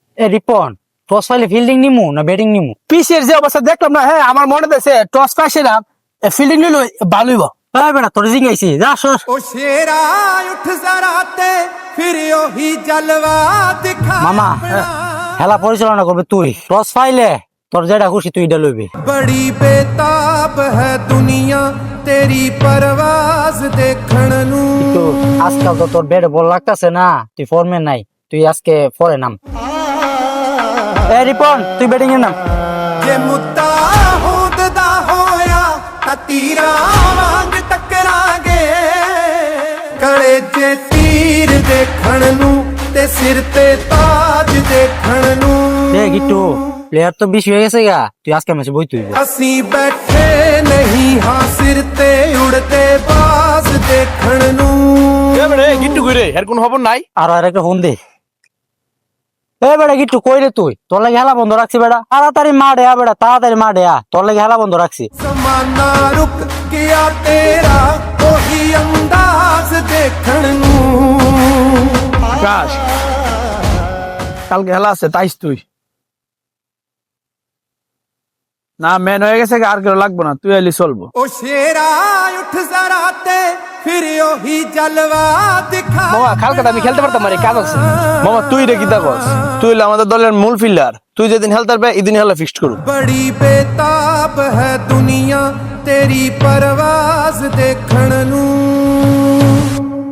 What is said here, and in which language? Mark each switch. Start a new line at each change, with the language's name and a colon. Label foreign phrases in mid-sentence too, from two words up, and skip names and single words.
Bangla: এ রিপন, টস পাইলে ফিল্ডিং নিমু না ব্যাটিং নিমু? পিসের যে অবস্থা দেখলাম না, হ্যাঁ আমার মনে হচ্ছে টস পাইছিলাম, ফিল্ডিং নিল ভালোই। এই বেটা তোর জিঙ্গাইছি, যা সর।
Punjabi: ਓ ਸ਼ੇਰਾ ਉੱਠ ਜ਼ਰਾ ਤੇ ਫਿਰ ਓਹੀ ਜਲਵਾ ਦਿਖਾ
Bangla: মামা, খেলা পরিচালনা করবে তুই। টস পাইলে তোর যেটা খুশি তুই এটা লইবি।
Punjabi: ਬੜੀ ਬੇਤਾਬ ਹੈ ਦੁਨੀਆ ਤੇਰੀ ਪਰਵਾਜ਼ ਦੇਖਣ ਨੂੰ
Bangla: তো আজকাল তো তোর ব্যাটে বল লাগতাছে না, তুই ফর্মে নাই, তুই আজকে পরে নাম। এ রিপন, তুই ব্যাটিং এ নাম।
Punjabi: ਜੇ ਮੁੱਦਾ ਹੋਂਦਾ ਹੋਇਆ ਤਾਂ ਤੀਰਾਂ ਵਾਂਗ ਟਕਰਾਂਗੇ ਕੱਲੇ ਜੇ ਤੀਰ ਦੇਖਣ ਨੂੰ ਤੇ ਸਿਰ ਤੇ ਤਾਜ ਦੇਖਣ ਨੂੰ
Bangla: এ গিট্টু, প্লেয়ার তো বেশি হয়ে গেছে গা, তুই আজকে ম্যাচে বই তুই।
Punjabi: ਅਸੀਂ ਬੈਠੇ ਨਹੀਂ ਹਾਂ ਸਿਰ ਤੇ ਉੱਡਦੇ ਬਾਜ਼ ਦੇਖਣ ਨੂੰ
Bangla: গিট্টু কইরে এর কোন খবর নাই? আর একটা ফোন দে। এ বেটা গিট্টু, কই রে তুই? তোর লাগে খেলা বন্ধ রাখছি বেটা, তাড়াতাড়ি মাঠে আ বেটা, তাড়াতাড়ি মাঠে আ, তোর লাগে খেলা বন্ধ রাখছি।
Punjabi: ਜ਼ਮਾਨਾ ਰੁਕ ਗਿਆ ਤੇਰਾ ਵਹੀ ਅੰਦਾਜ਼ ਦੇਖਣ ਨੂੰ
Bangla: কাশ, কালকে খেলা আছে তাইস তুই না, ম্যান হয়ে গেছে, আর কেউ লাগবো না, তুই এলি চলবো।
Punjabi: ਓ ਸ਼ੇਰਾ ਉੱਠ ਜ਼ਰਾ ਤੇ ਫਿਰ ਓਹੀ ਜਲਵਾ ਦਿਖਾ
Bangla: মামা কালকে আমি খেলতে পারতাম, আরে কাজ আছে। মামা তুই রে কিতা কস? তুই হলো আমাদের দলের মূল ফিল্ডার, তুই যেদিন খেলতে পারবে এদিন খেলা ফিক্সড করু।
Punjabi: ਬੜੀ ਬੇਤਾਬ ਹੈ ਦੁਨੀਆ ਤੇਰੀ ਪਰਵਾਜ਼ ਦੇਖਣ ਨੂੰ